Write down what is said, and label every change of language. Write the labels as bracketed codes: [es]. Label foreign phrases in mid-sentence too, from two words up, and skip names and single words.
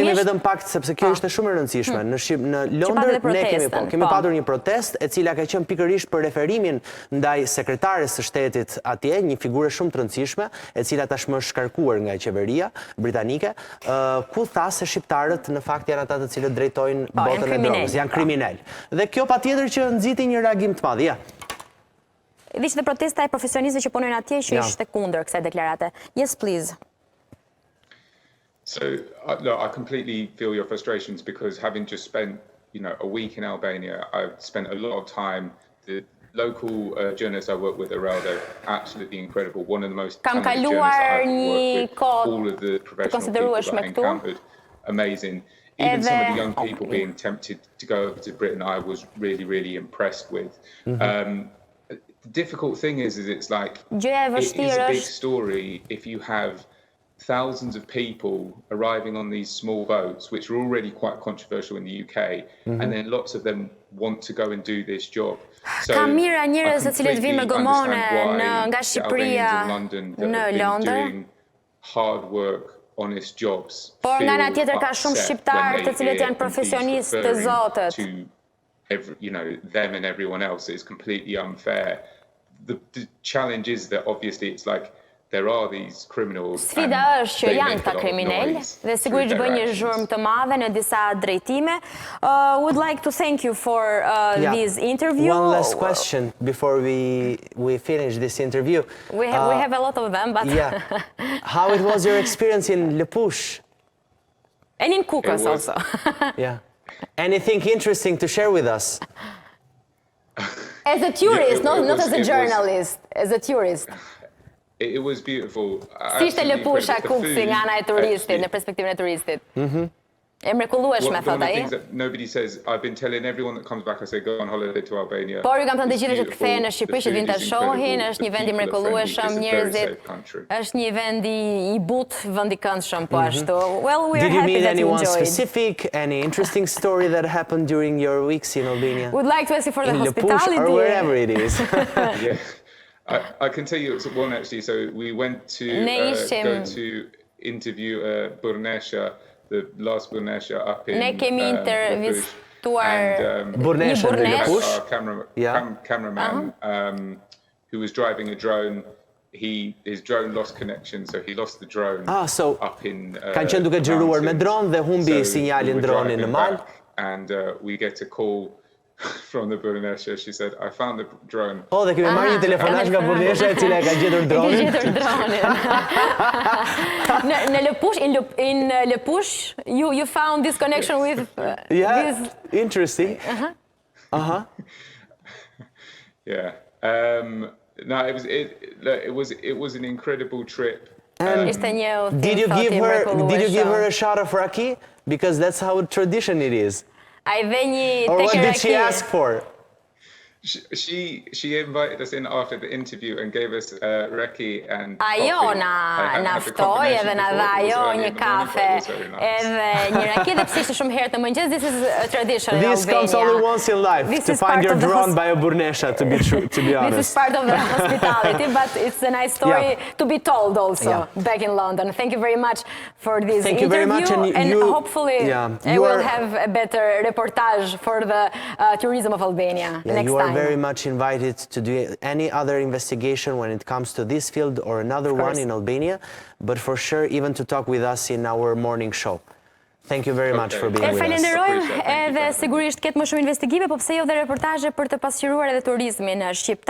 [sq] Ndalemi vetëm pak sepse kjo është shumë e rëndësishme. Në Londër ne kemi patur një protestë e cila ka qenë pikërisht për referimin ndaj sekretares së shtetit atje, një figurë shumë të rëndësishme, e cila tashmë është shkarkuar nga qeveria britanike, ku tha se shqiptarët në fakt janë ata të cilët drejtojnë botën e drogës, janë kriminal. Dhe kjo patjetër që nxiti një reagim të madh. Ja. Ishte protesta e profesionistëve që punojnë atje që ishte kundër kësaj deklarate. [en] Yes, please. So, look, I completely feel your frustrations because having just spent, a week in Albania, I've spent a lot of time. The local journalists I work with, Araldo, absolutely incredible. One of the most talented journalists I've worked with. All of the professional people that I encountered, amazing. Even some of the young people being tempted to go over to Britain, I was really, really impressed with. The difficult thing is it's like, it is a big story if you have thousands of people arriving on these small boats, which are already quite controversial in the UK, and then lots of them want to go and do this job. [sq] Ka mira njerëz të cilët vinë me gomone nga Shqipëria në Londër. [en] Hard work, honest jobs. [sq] Por nga ana tjetër ka shumë shqiptarë të cilët janë profesionistë të zotët. [en] Them and everyone else is completely unfair. The challenge is that obviously it's like there are these criminals. [sq] Sfida është që janë këta kriminalë dhe sigurisht bëjnë një zhurmë të madhe në disa drejtime. [en] Would like to thank you for this interview. One last question before we finish this interview. We have a lot of them, but yeah. How it was your experience in Lepush? And in Kukës also. Yeah. Anything interesting to share with us? As a tourist, not as a journalist, as a tourist. It was beautiful. [sq] Si ishte Lepusha Kuksi nga ana e turistit, në perspektivën e turistit? E mrekullueshme, thot ai. [en] Nobody says, I've been telling everyone that comes back, I say, go on holiday to Albania. [sq] Por ju kam thënë të gjithëve që të kthehen në Shqipëri, që vinë ta shohin, është një vend i mrekullueshëm, njerëzit, është një vend i butë, vend i këndshëm po ashtu. [en] Well, we are happy that you enjoyed. Did you meet anyone specific, any interesting story that happened during your weeks in Albania? Would like to ask you for the hospitality. In Lepush or wherever it is. Yeah. I can tell you it's one actually. So we went to go to interview Burnesha, the last Burnesha up in [sq] Ne kemi intervistuar [en] our cameraman who was driving a drone. His drone lost connection, so he lost the drone up in [sq] kanë qenë duke xhiruar me dron dhe humbi sinjalin dronin në mal. [en] And we get a call from the Burnesha. She said, I found the drone. [sq] Oh, dhe kemi marrë një telefonazh nga Burnesha e cila e ka gjetur dronin. Në Lepush, [en] in Lepush, you found this connection with this. Interesting. Yeah. No, it was an incredible trip. Did you give her a shot of raki? Because that's how tradition it is. Or what did she ask for? She invited us in after the interview and gave us reki and [sq] Ajo na ftoi edhe na dha ajo një kafe edhe një raki dhe pse ishte shumë herë të mëngjes. [en] This is a tradition in Albania. This comes only once in life, to find your drone by a Burnesha, to be honest. This is part of the hospitality, but it's a nice story to be told also back in London. Thank you very much for this interview. You very much, and hopefully I will have a better reportage for the tourism of Albania next time. Very much invited to do any other investigation when it comes to this field or another one in Albania, but for sure even to talk with us in our morning show. Thank you very much for being with us. [sq] Falenderojmë edhe sigurisht ketë më shumë investigime, po pse jo dhe reportazhe për të pasqyruar edhe turizmin shqiptar.